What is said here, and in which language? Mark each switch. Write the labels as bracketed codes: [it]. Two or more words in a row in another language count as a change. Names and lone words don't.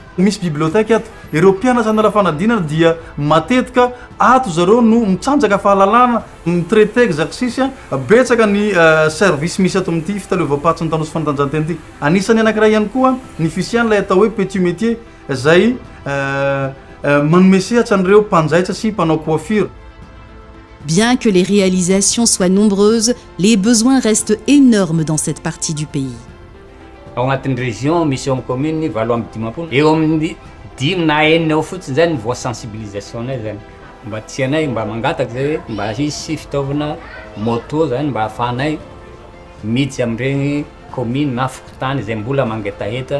[mg] Misy bibliotèque ato, ireo mpianatra analafana dia matetika ato zareo no mitsanjaka fahalalana, mitraité exercice betsaka ny service misy ato amin'ity fitaleovam-pahatsy ny tanora sy fanatanjahantena ity. Anisany anankiray ihany koa ny fisiany lay atao hoe [fr] petit métier [mg] zay manome sehatra an'ireo mpanjaitra sy mpanao coiffure. [fr] Bien que les réalisations soient nombreuses, les besoins restent énormes dans cette partie du pays. [mg] Ao agnatin'ny région misy amin'ny commune 7 eo amin'ny 5 na 4 eo fotsiny zany voa sensibilisation nay zany mba tianay mba mangataka zay mba hisy fitaovana moto zany mba ahafahanay miditsy amin'ireny commune na fokontany zay mbola mangetaheta.